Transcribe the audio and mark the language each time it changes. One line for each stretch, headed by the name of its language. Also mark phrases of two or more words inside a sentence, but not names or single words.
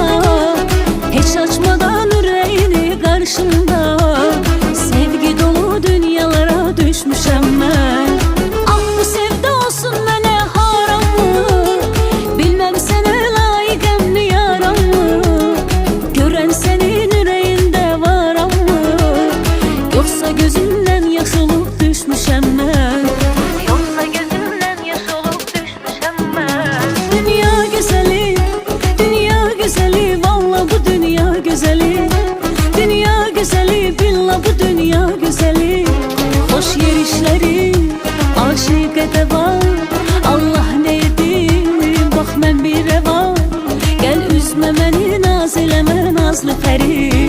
Azerbaijani: Heç açmadan ürəyini qarşımda, sevgi dolu dünyalara düşmüşəm mən. Ah bu sevda olsun mənə haram mı? Bilməm sənə layıqəm mi yaram mı? Görən sənin ürəyində varam mı? Yoxsa gözümdən yaş olub düşmüşəm mən.
Turkish: Yoksa gözümden yaş olup düşmüşem ben. Dünya güzeli, dünya güzeli, valla bu dünya güzeli. Dünya güzeli, billah bu dünya güzeli. Hoş yerişleri, aşık edeva.
Azerbaijani: Allah ne edeyim, bak mən bir reva. Gel üzme məni, naz eləmə nazlı pəri.